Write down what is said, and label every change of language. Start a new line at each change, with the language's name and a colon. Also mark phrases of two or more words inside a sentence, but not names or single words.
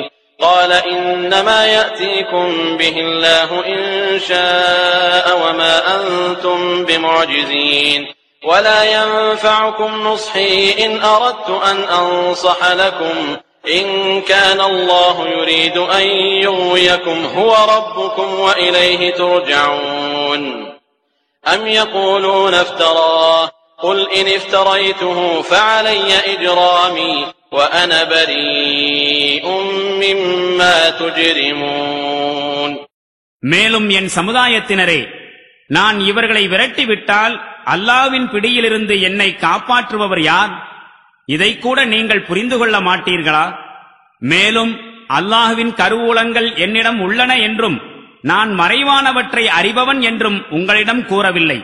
Arabic: قال إنما يأتيكم به الله إن شاء وما أنتم بمعجزين ولا ينفعكم نصحي إن أردت أن أنصح لكم إن كان الله يريد أن يغويكم هو ربكم وإليه ترجعون. أم يقولون افتراه قل إن افتريته فعلي إجرامي وأنا بريء مما تجرمون.
Tamil: மேலும் என் சமுதாயத்தினரே, நான் இவர்களை விரட்டிவிட்டால் அல்லாஹ்வின் பிடியிலிருந்து என்னை காப்பாற்றுபவர் யார்? இதை கூட நீங்கள் புரிந்து கொள்ள மாட்டீர்களா? மேலும் அல்லாஹ்வின் கருவூலங்கள் என்னிடம் உள்ளன என்றும் நான் மறைவானவற்றை அறிபவன் என்றும் உங்களிடம் கூறவில்லை.